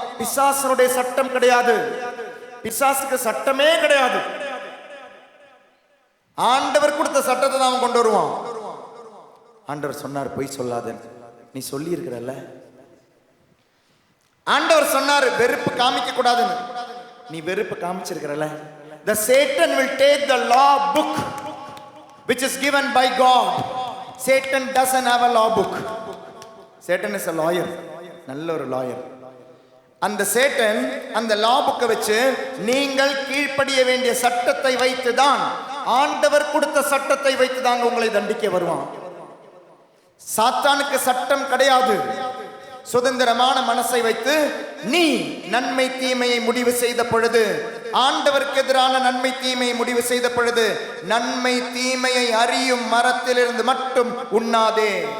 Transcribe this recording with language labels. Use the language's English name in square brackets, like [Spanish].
[Tamil] பிசாசனுடைய சட்டம் கிடையாது. பிசாசுக்கு சட்டமே கிடையாது. ஆண்டவர் கொடுத்த சட்டத்தை தான் அவன் கொண்டு வருவான். ஆண்டவர் சொன்னார் பொய் சொல்லாத, நீ சொல்லி இருக்கிறல்ல. ஆண்டவர் சொன்னார் வெறுப்பு காமிக்க கூடாதுன்னு, நீ வெறுப்பு காமிச்சிருக்கிறல்ல. [English] The Satan will take the law book which is given by God. Satan doesn't have a law book. Satan is a lawyer, [Tamil] நல்ல ஒரு லாயர். அந்த சேட்டன் அந்த லா புக்கை வச்சு நீங்கள் கீழ்ப்படிய வேண்டிய சட்டத்தை வைத்துதான், ஆண்டவர் கொடுத்த சட்டத்தை வைத்துதான் உங்களை தண்டிக்க வருவான். சாத்தானுக்கு சட்டம் கிடையாது. சுதந்திரமான மனசை வைத்து நீ நன்மை தீமையை முடிவு செய்த பொழுது, ஆண்டவருக்கு எதிரான நன்மை தீமையை முடிவு செய்த பொழுது, நன்மை தீமையை அறியும் மரத்திலிருந்து மட்டும் உண்ணாதே.